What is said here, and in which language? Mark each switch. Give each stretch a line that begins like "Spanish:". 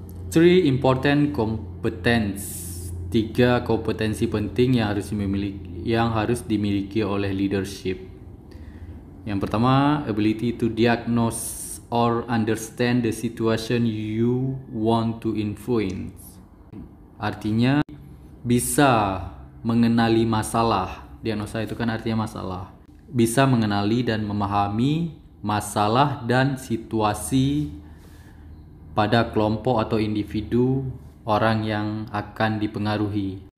English: 3 important competence.
Indonesian: 3 kompetensi penting yang harus dimiliki oleh leadership. Yang pertama,
English: ability to diagnose or understand the situation you want to influence.
Indonesian: Artinya bisa mengenali masalah. Diagnosa itu kan artinya masalah. Bisa mengenali dan memahami masalah dan situasi pada kelompok atau individu orang yang akan dipengaruhi.